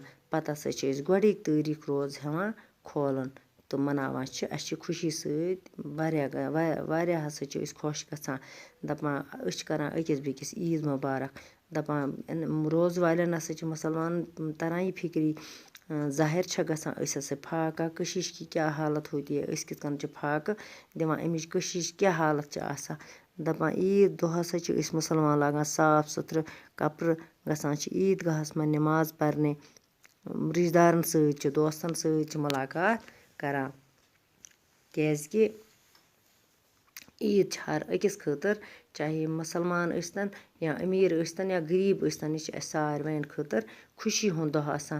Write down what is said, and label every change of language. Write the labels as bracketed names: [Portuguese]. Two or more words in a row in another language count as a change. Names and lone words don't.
[Kashmiri] پتہٕ ہسا چھِ أسۍ گۄڈٕے تٲریٖخ روزٕ ہٮ۪وان کھولُن تہٕ مناوان چھِ. اَسہِ چھِ خوشی سۭتۍ واریاہ ہسا چھِ أسۍ خۄش گژھان. دپان أسۍ چھِ کران أکِس بیٚکِس عیٖد مُبارک. دپان روزٕ والٮ۪ن ہسا چھِ مُسلمانن تران یہِ فِکری، ظٲہِر چھےٚ گژھان أسۍ ہسا فاقہ کشیش کی کیٛاہ [Urdu] حالت ہوتی ہے، [Kashmiri] أسۍ کِتھ کٔنۍ چھِ فاقہٕ دِوان، اَمِچ کشیش کیٛاہ حالت چھِ آسان. دپان عیٖد دۄہ ہسا چھِ أسۍ مُسلمان لاگان صاف سُتھرٕ کپرٕ، گژھان چھِ عیٖدگاہس منٛز نماز پرنہِ، رشتہٕ دارن سۭتۍ چھِ دوستن سۭتۍ چھِ ملاقات کران. کیٛازِ کہِ عیٖد چھِ ہر أکِس خٲطرٕ، چاہے مسلمان ٲسۍتن یا أمیٖر ٲسۍتن یا غریٖب ٲسۍتن، یہِ چھِ اَسہِ ساروٕیَن خٲطرٕ خوشی ہُنٛد دۄہ آسان.